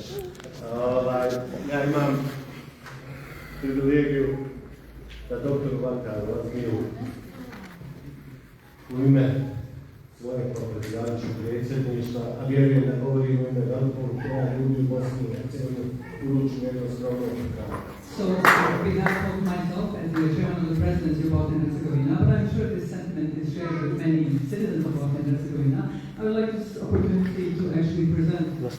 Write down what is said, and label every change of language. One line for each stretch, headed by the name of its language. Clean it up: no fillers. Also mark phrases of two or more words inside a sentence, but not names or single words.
Bosnian: Ja imam privilegiju da doktoru Vakaru Lazmiru u ime svoje predsjedavajućeg predsjedništva, a vjerujem da govorim u ime velikog broja ljudi u Bosni i Hercegovini, uručujem jedno skromno opravdanje.
English: So, on behalf of myself and the chairman of the presidency of Bosnia and Herzegovina, but I'm sure this sentiment is shared with many citizens of Bosnia and Herzegovina, I would like this opportunity to actually present to Mr.